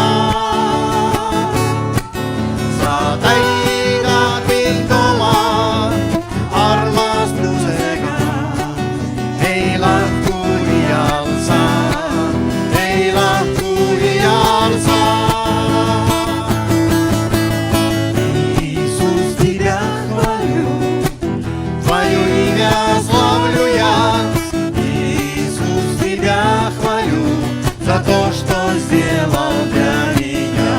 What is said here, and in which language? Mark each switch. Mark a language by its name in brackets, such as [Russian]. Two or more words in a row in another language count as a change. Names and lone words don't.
[Estonian] Sa täidad mind oma armastusega, ei lahku iial sa, ei lahku iial sa. [Russian] Иисус, Тебя хвалю, Твое имя славлю я. Иисус, Тебя хвалю за то, что сделал для меня.